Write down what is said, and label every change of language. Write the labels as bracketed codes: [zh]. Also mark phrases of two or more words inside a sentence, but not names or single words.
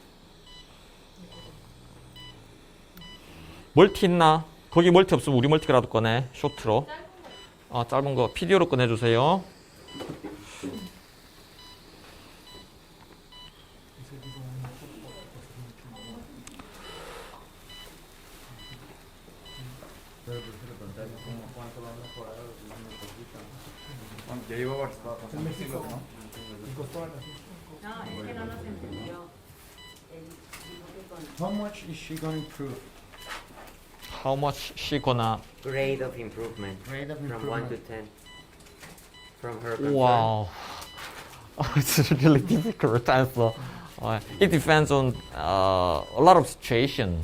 [ko] 멀티 있나? 거기 멀티 없으면 우리 멀티라도 꺼내. 쇼트로. 짧은 거 PDO로 꺼내주세요. [es] Ya iba bastante siglos, ¿no? No, es que no nos entendió. Él dijo que con [en] How much is she going to improve? How much she gonna? Grade of improvement. Grade of From 1 to improvement. 10. From her concern. Wow. It's really difficult to answer. It depends on a lot of situation.